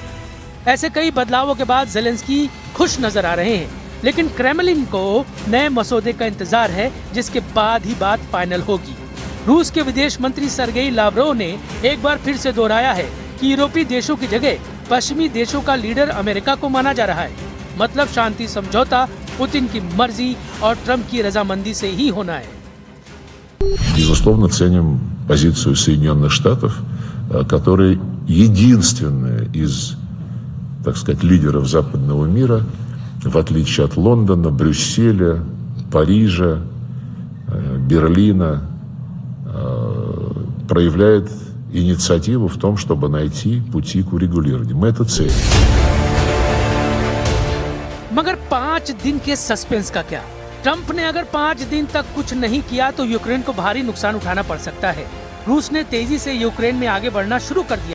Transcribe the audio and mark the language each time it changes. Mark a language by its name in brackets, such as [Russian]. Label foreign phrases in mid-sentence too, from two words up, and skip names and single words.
[Hindi] ऐसे कई बदलावों के बाद ज़ेलेंस्की खुश नजर आ रहे हैं, लेकिन क्रेमलिन को नए मसौदे का इंतजार है, जिसके बाद ही बात फाइनल होगी। रूस के विदेश मंत्री सर्गेई लावरोव ने एक बार फिर से दोहराया है कि यूरोपीय देशों की जगह पश्चिमी देशों का लीडर अमेरिका को माना जा रहा है। मतलब शांति समझौता पुतिन की मर्जी और ट्रंप की रजामंदी से ही होना है। [Russian] Безусловно, ценим позицию Соединенных Штатов, которые единственные из, так сказать, лидеров западного мира, в отличие от Лондона, Брюсселя, Парижа, Берлина, проявляет инициативу в том, чтобы найти пути к урегулированию. Мы это ценим. [Hindi] मगर 5 दिन के सस्पेंस का क्या? ट्रंप ने अगर 5 दिन तक कुछ नहीं किया तो यूक्रेन को भारी नुकसान उठाना पड़ सकता है। रूस ने तेजी से यूक्रेन में आगे बढ़ना शुरू कर दिया।